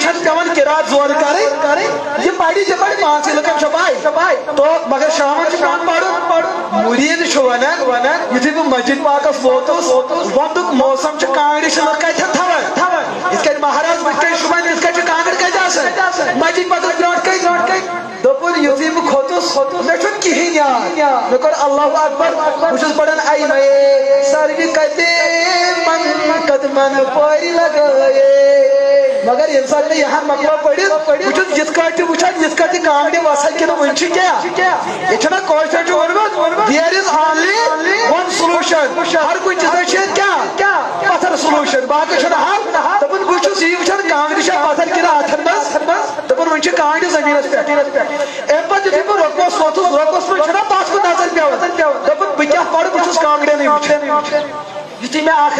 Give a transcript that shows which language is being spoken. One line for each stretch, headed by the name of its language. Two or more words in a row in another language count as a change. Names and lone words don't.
Kashmiri: چھنہٕ پیوان قرات زورٕ کرٕنۍ یہِ پرِ 5 لُکن چھِ پاے تو مگر شامن چھُ پیوان پرُن مُریٖد چھُ ونان یُتھُے بہٕ مسجد پاکس ووتُس ونٛدُک موسم چھُ کانٛگرِ چھِ لُکھ کتٮ۪ن تھاوان یِتھ کٔنۍ مہراز بٕتھِ کٔنۍ شوٗبان یِتھ کٔنۍ چھِ کانٛگٕر کتہِ آسان مسجد پتہٕ برونٛٹھ کٔنۍ دوٚپُن یُتھُے بہٕ کھوٚتُس مےٚ چھُنہٕ کِہیٖنۍ یاد مےٚ کوٚر
Arabic: اللہ اکبر
Kashmiri: بہٕ چھُس پران آی مے سروِ کتہِ قدمن پورِ لگٲیے مگر ییٚمہِ ساتہٕ مےٚ یہاں مۄکلو پٔرِتھ بہٕ چھُس یِتھ کٲٹھۍ تہِ وٕچھان یِتھ کٲٹھۍ تہِ کانٛگرِ وسان کِنہٕ وٕنہِ چھِ کیٛاہ ییٚتہِ چھُنہ کٲشرٮ۪ن چھُ ووٚنمُت
English: there is only one solution
Kashmiri: ہر کُنہِ چیٖزس چھِ کیٛاہ پتھر سولوشن باقٕے چھُنہٕ حل دوٚپُن بہٕ چھُس یی وٕچھان کانٛگرِ چھا پتھر کِنہٕ اتھن منٛز دوٚپُن وۄنۍ چھِ کانٛگرِ زٔمیٖنس پٮ۪ٹھ امہِ پتہٕ یُتھُے بہٕ رۄپوس ووتُس رۄپوس منٛز چھُنہ تتھ کُن نظر پیوان دوٚپُن بہٕ کیٛاہ پرٕ بہٕ چھُس کانٛگرٮ۪نٕے وٕچھان یُتھُے مےٚ اکھ